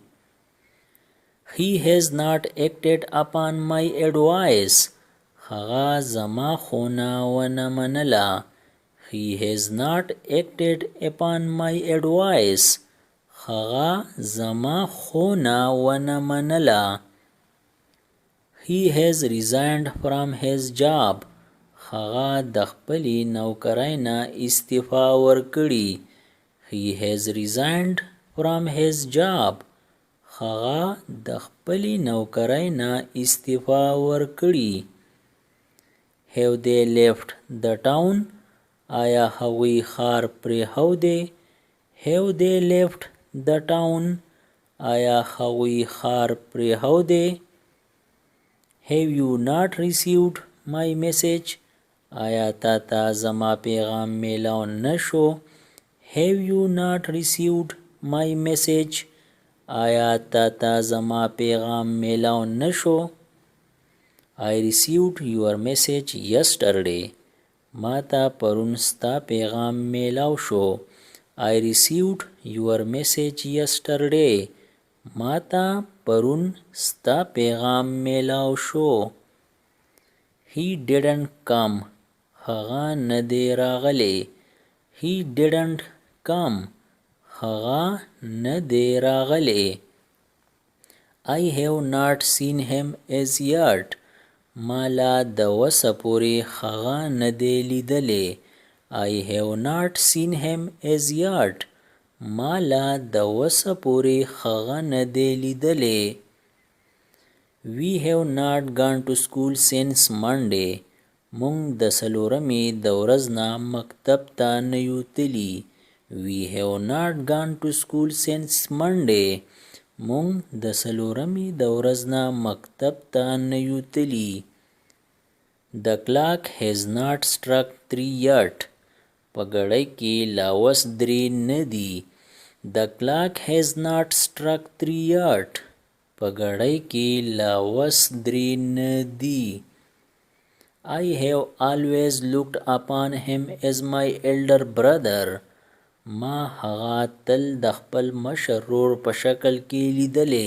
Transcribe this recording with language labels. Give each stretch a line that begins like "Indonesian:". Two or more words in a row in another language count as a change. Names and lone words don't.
English: He has not acted upon my advice.
Pashto: هغه زما ښوونه ونه منله.
English: He has not acted upon my advice.
Pashto: هغه زما ښوونه ونه منله.
English: He has resigned from his job.
Pashto: هغه د خپلې نوکرۍ نه استعفا ورکړې.
English: He has resigned from his job.
Pashto: هغه د خپلې نوکرۍ نه استعفا ورکړې.
English: Have they left the town?
Pashto: آیا هغوی ښار پرېښودی؟
English: Have they left the town?
Pashto: آیا هغوی ښار پرېښودی؟
English: Have you not received my message?
Pashto: آیا تا ته زما پیغام میلاو نه شو؟
English: Have you not received my message?
Pashto: آیا تا ته زما پیغام میلاو نه شو؟
English: I received your message yesterday.
Pashto: ما ته پرون ستا پیغام میلاو شو.
English: I received your message yesterday.
Pashto: ما ته پرون ستا پیغام میلاو شو.
English: He didn't come.
Pashto: هغه نه دی راغلی.
English: He didn't come.
Pashto: هغه نه دی راغلی.
English: I have not seen him as yet.
Pashto: ما لا د وسه پورې هغه نه دی لیدلی.
English: I have not seen him as yet.
Pashto: ما لا د وسه پورې هغه نه دی لیدلی.
English: We have not gone to school since Monday.
Pashto: مونږ د څلورمې د ورځ نه مکتب ته نه یو تلي.
English: We have not gone to school since Monday.
Pashto: مونږ د څلورمې د ورځ نه مکتب ته نه یو تلي.
English: The clock has not struck 3 yet.
Pashto: په ګړۍ کې لا اوس 3 نه دي.
English: The clock has not struck 3 yet.
Pashto: په ګړۍ کې لا اوس 3 نه دي.
English: I have always looked upon him as my elder brother.
Pashto: ما هغه تل د خپل مشر ورور په شکل کې لیدلی.